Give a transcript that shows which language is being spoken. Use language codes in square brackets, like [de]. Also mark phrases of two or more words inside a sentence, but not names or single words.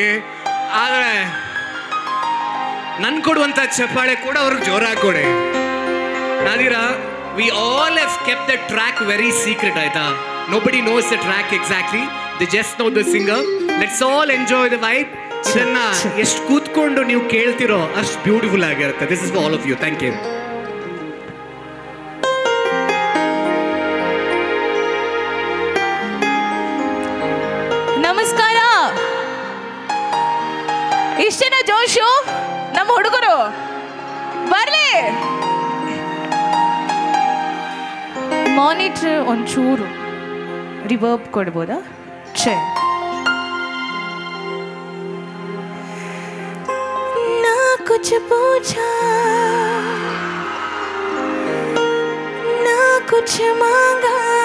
[kn] ಆದರೆ ನನ್ ಕೊಡುವಂಥ ಚಪ್ಪಾಳೆ ಕೂಡ ಅವ್ರಿಗೆ ಜೋರಾಗಿ ಕೊಡಿ. [en] ನಾದಿರಾ, we all have kept the track very secret, ಆಯ್ತಾ? nobody knows the track exactly, they just know the singer. let's all enjoy the vibe. [kn] ಇದನ್ನ ಎಷ್ಟು ಕೂತ್ಕೊಂಡು ನೀವು ಕೇಳ್ತಿರೋ ಅಷ್ಟು ಬ್ಯೂಟಿಫುಲ್ ಆಗಿರುತ್ತೆ. [en] this is all of you. thank you. [kn] ನಮಸ್ಕಾರ. ಇಷ್ಟೇನ ಜೋಶು ನಮ್ಮ ಹುಡುಗರು? ಬರ್ಲಿ. ಮಾನಿಟರ್ ಒಂಚೂರು ರಿವರ್ಬ್ ಕೊಡ್ಬೋದಾ? ಛೇ, [hi] कुछ पूछा ना कुछ मांगा,